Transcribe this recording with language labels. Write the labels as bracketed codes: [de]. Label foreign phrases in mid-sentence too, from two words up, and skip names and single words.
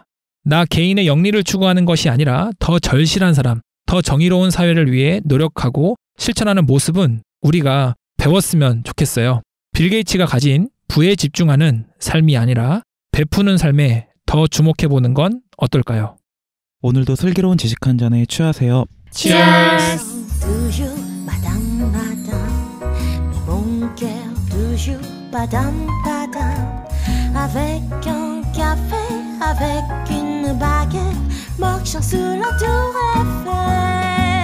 [ko] 나 개인의 영리를 추구하는 것이 아니라 더 절실한 사람, 더 정의로운 사회를 위해 노력하고 실천하는 모습은 우리가 배웠으면 좋겠어요. 빌 게이츠가 가진 부에 집중하는 삶이 아니라 베푸는 삶에 더 주목해보는 건 어떨까요? 오늘도 슬기로운 지식 한 잔에 취하세요. [en] Cheers! [fr] Avec un café, avec une baguette, marchant sous la tour Eiffel.